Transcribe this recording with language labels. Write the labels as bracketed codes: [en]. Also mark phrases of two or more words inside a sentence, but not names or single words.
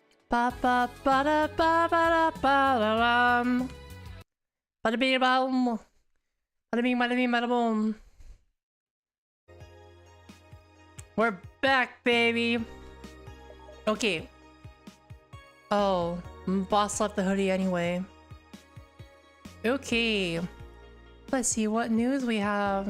[en] ba ba ba da ba ba da ba da dum. Bada bing bum. Bada bing bada bing bada boom. We're back, baby. Okay. Oh, boss left the hoodie anyway. Okay. Let's see what news we have.